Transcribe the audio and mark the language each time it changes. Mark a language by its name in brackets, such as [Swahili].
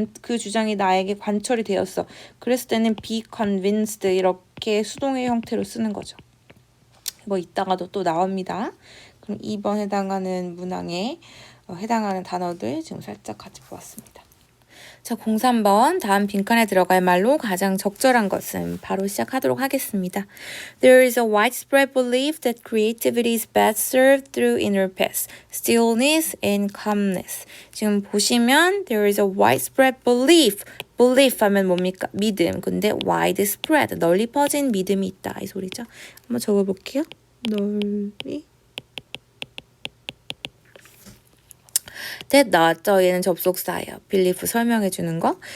[Korean] 그 주장이 나에게 관철이 되었어. 그랬을 때는 [English] be convinced [Korean] 이렇게 수동의 형태로 쓰는 거죠. 이거 이따가도 또 나옵니다. 그럼 2번 해당하는 문항에 해당하는 단어들 지금 살짝 같이 보았습니다. 자, 03번 다음 빈칸에 들어갈 말로 가장 적절한 것은 바로 시작하도록 하겠습니다. [English] There is a widespread belief that creativity is best served through inner peace, stillness, and calmness. [Korean] 지금 보시면 [English] there is a widespread belief. [Korean] belief 하면 뭡니까? 믿음. 근데 widespread, 널리 퍼진 믿음이 있다. 이 소리죠. 한번 적어볼게요. 널리 that 나왔죠. 얘는 접속사예요. belief 설명해 주는 거.